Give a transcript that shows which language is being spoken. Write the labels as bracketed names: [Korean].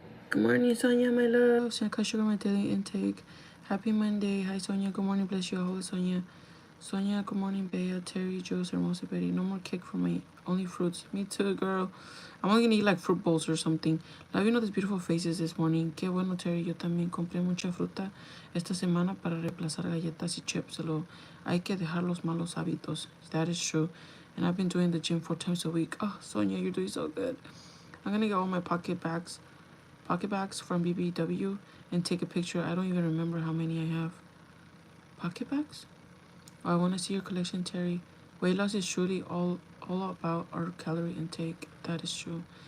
[English] Good morning, Sonia, my love. Should I cut sugar my daily intake? Happy Monday. Hi, Sonia. Good morning. Bless you. Hello, Sonia. Sonia, good morning, Bea, Terry, Jules, Hermosa, Betty. No more cake for me. Only fruits. Me too, girl. I'm only gonna eat like fruit bowls or something. Love you know these beautiful faces this morning. [Spanish] Qué bueno, Terry. Yo también compré mucha fruta esta semana para reemplazar galletas y chips. Solo hay que dejar los malos hábitos. [English] That is true. And I've been doing the gym 4 times a week. Oh, Sonia, you're doing so good. I'm gonna get all my pocket bags from BBW and take a picture. I don't even remember how many I have. Pocket bags? Oh, I want to see your collection, Terry. Weight loss is truly all about our calorie intake. That is true.